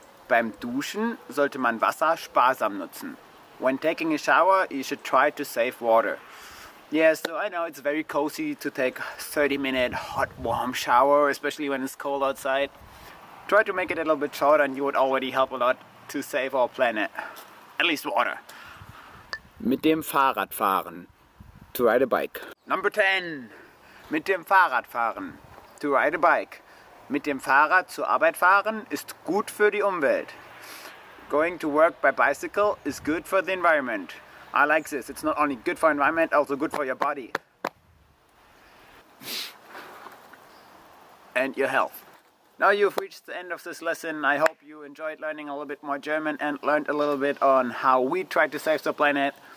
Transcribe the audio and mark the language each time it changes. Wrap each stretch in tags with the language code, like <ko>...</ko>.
<de>Beim Duschen sollte man Wasser sparsam nutzen.</de> <en>When taking a shower, you should try to save water. Yeah, so I know it's very cozy to take a 30-minute hot warm shower, especially when it's cold outside. Try to make it a little bit shorter and you would already help a lot to save our planet. At least water.</en> <de>Mit dem Fahrrad fahren.</de> <en>To ride a bike. Number 10.</en> <de>Mit dem Fahrrad fahren.</de> <en>To ride a bike.</en> <de>Mit dem Fahrrad zur Arbeit fahren ist gut für die Umwelt.</de> <en>Going to work by bicycle is good for the environment. I like this. It's not only good for environment, also good for your body. And your health. Now you've reached the end of this lesson. I hope you enjoyed learning a little bit more German and learned a little bit on how we try to save the planet.</en>